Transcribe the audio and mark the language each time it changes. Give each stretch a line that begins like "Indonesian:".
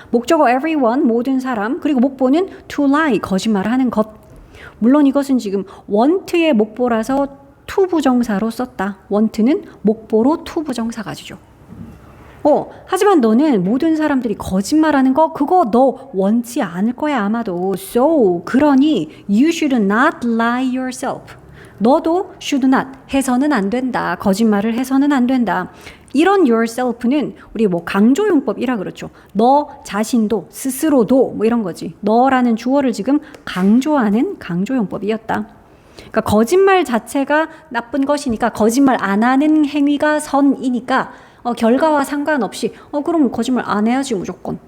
Korean: 목적어 everyone, 모든 사람, 그리고 목보는 to lie, 거짓말을 하는 것. 물론 이것은 지금 want의 목보라서 to 부정사로 썼다. want는 목보로 to 부정사 가지죠. 하지만 너는 모든 사람들이 거짓말하는 거, 그거 너 원치 않을 거야 아마도.
English: So,
Korean: 그러니
English: you should not lie yourself.
Korean: 너도 should not, 해서는 안 된다. 거짓말을 해서는 안 된다. 이런 yourself는 우리 뭐 강조용법이라 그렇죠. 너 자신도, 스스로도 뭐 이런 거지. 너라는 주어를 지금 강조하는 강조용법이었다. 그러니까 거짓말 자체가 나쁜 것이니까, 거짓말 안 하는 행위가 선이니까 결과와 상관없이 그럼 거짓말 안 해야지 무조건.